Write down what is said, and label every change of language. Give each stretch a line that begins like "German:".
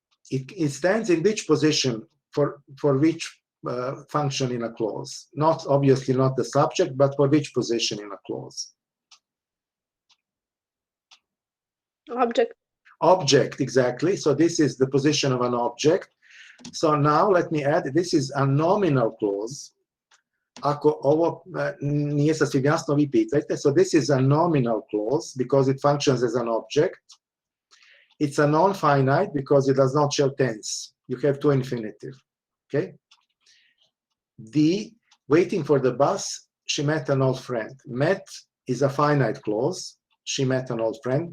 English: It stands in which position for which function in a clause? Not obviously not the subject, but for which position in a clause? Object. Object, exactly. So this is the position of an object. So now let me add, this is a nominal clause.
Croatian: Ako ovo nije sasvim jasno, vi pitajte.
English: So this is a nominal clause because it functions as an object. It's a non-finite because it does not show tense. You have to infinitive. Okay. D, waiting for the bus, she met an old friend. Met is a finite clause. She met an old friend.